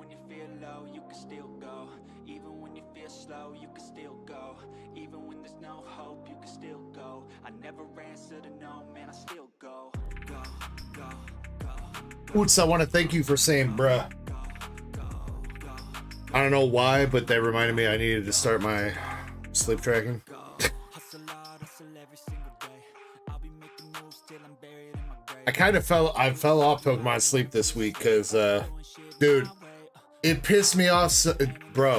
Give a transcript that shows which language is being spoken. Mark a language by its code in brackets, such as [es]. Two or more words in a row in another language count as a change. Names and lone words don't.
[en] feel low, you can still go. Even when you feel slow, you can still go. Even when there's no hope, you can still go. I never answer to no, man, I still go. Go, go, go. Oots, I want to thank you for saying bruh. I don't know why, but that reminded me I needed to start my sleep tracking. I fell off Pokemon Sleep this week because, dude, it pissed me off, bro.